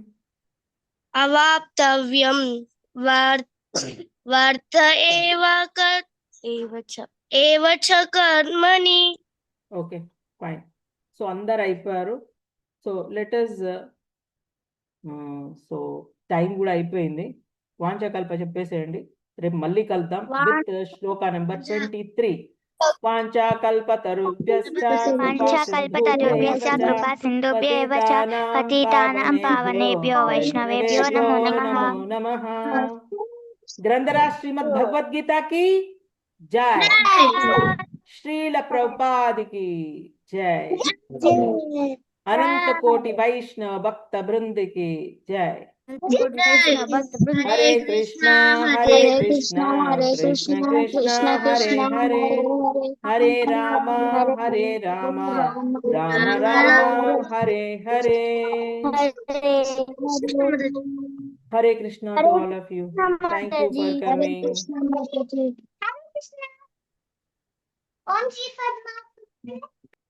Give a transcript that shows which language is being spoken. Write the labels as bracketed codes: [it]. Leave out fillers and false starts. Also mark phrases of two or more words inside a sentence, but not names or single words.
[sa] అవాప్తవ్యం వర్త ఏవ చ కర్మణి [en] okay fine [te] సో అందరు అయిపోయారు [en] so letters so time [te] కూడా అయిపోయింది వాంఛాకల్ప చెప్పేసేయండి రేపు మళ్ళీ కలుద్దాం విత్ శ్లోక నెంబర్ 23 వాంఛాకల్పతరుభ్యశ్చ [sa] వాంఛాకల్పతరుభ్యశ్చ కృపా సింధుభ్యేవ చ పతితానాం పావనేభ్యో వైష్ణవేభ్యో నమో నమః [hi] గ్రంథరాజ్ శ్రీమద్ భగవద్గీత की जय श्रील प्रभुपाद की जय अनंत कोटि वैष्णव भक्त वृंद की जय [sa] हरे कृष्णा कृष्ण कृष्ण हरे हरे हरे राम राम राम हरे हरे हरे कृष्णा [en] to all of you. Thank you for coming. [sa] हरे कृष्ण. [en] Om Shri Padma.